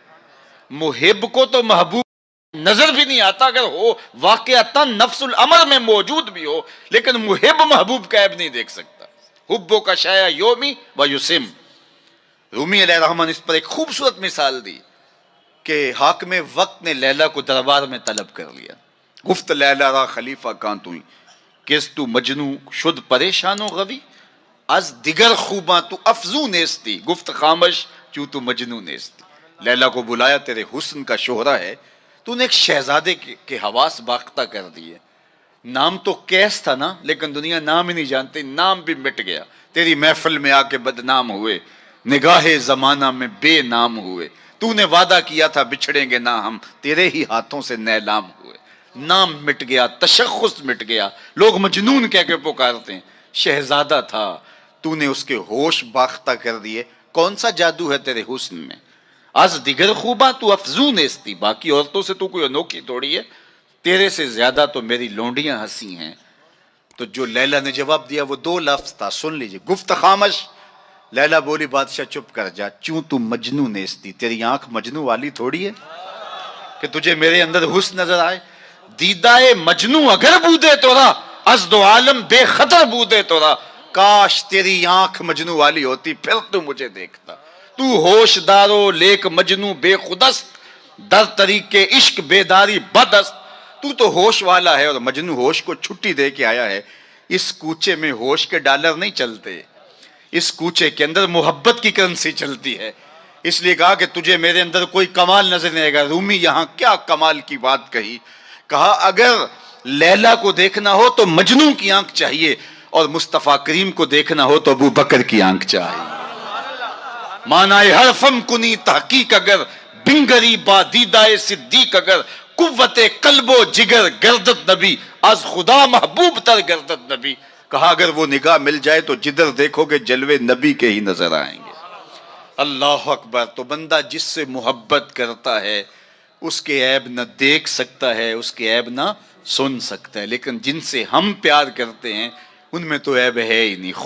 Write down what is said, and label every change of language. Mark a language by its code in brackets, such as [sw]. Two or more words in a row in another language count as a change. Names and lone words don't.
[ur] محب کو تو محبوب نظر بھی نہیں آتا اگر ہو واقعتا نفس الامر میں موجود بھی ہو لیکن محب محبوب کا عیب نہیں دیکھ سکتا. [ar] حبو کا شایا یومی و یسم. [ur] رومی علیہ الرحمن اس پر ایک خوبصورت مثال دی کہ حاکم وقت نے لیلا کو دربار میں طلب کر لیا. [fa] گفت لیلا را خلیفہ کان توئی کس تو مجنو شد پریشان و غوی از دیگر خوباں تو افزو نیستی گفت خامش چوں تو مجنو نیستی. [ur] لیلا کو بلایا تیرے حسن کا شہرہ ہے تو نے ایک شہزادے کے حواس باختہ کر دیے. نام تو کیس تھا نا لیکن دنیا نام ہی نہیں جانتی. نام بھی مٹ گیا. تیری محفل میں آ کے بدنام ہوئے نگاہ زمانہ میں بے نام ہوئے. تو نے وعدہ کیا تھا بچھڑیں گے نہ ہم تیرے ہی ہاتھوں سے نیلام ہوئے. نام مٹ گیا تشخص مٹ گیا. لوگ مجنون کہہ کے پکارتے ہیں. شہزادہ تھا تو نے اس کے ہوش باختہ کر دیے. کون سا جادو ہے تیرے حسن میں؟ [fa] از دیگر خوباں تو افزون نیستی. [ur] باقی عورتوں سے تو کوئی انوکھی تھوڑی ہے. تیرے سے زیادہ تو میری لونڈیاں ہنسی ہیں. تو جو لیلا نے جواب دیا وہ دو لفظ تھا سن لیجئے. [fa] گفت خامش. [ur] لیلا بولی بادشاہ چپ کر جا [fa] چوں تو مجنو نیستی. [ur] تیری آنکھ مجنو والی تھوڑی ہے کہ تجھے میرے اندر حسن نظر آئے. [fa] دیدائے مجنو اگر بودے تورا از دو عالم بے خطر بودے تورا. [ur] کاش تیری آنکھ مجنو والی ہوتی پھر تو مجھے دیکھتا. [fa] تو ہوش دارو لیک مجنو بے خودست در طریق عشق بیداری بدست. [ur] تو ہوش والا ہے اور مجنو ہوش کو چھٹی دے کے آیا ہے. اس کوچے میں ہوش کے ڈالر نہیں چلتے. اس کوچے کے اندر محبت کی کرنسی چلتی ہے. اس لیے کہا کہ تجھے میرے اندر کوئی کمال نظر نہیں آئے گا. رومی یہاں کیا کمال کی بات کہی. کہا اگر لیلا کو دیکھنا ہو تو مجنو کی آنکھ چاہیے اور مصطفیٰ کریم کو دیکھنا ہو تو ابو بکر کی آنکھ چاہیے. [fa] مانائے حرفم کنی تحقیق اگر بنگری با دیدائے صدیق اگر قوت قلب و جگر گردت نبی از خدا محبوب تر گردت نبی. [ur] کہا اگر وہ نگاہ مل جائے تو جدھر دیکھو گے جلوے نبی کے ہی نظر آئیں گے. [ar] اللہ اکبر. [ur] تو بندہ جس سے محبت کرتا ہے اس کے عیب نہ دیکھ سکتا ہے، اس کے عیب نہ سن سکتا ہے، لیکن جن سے ہم پیار کرتے ہیں ان میں تو عیب ہے ہی نہیں.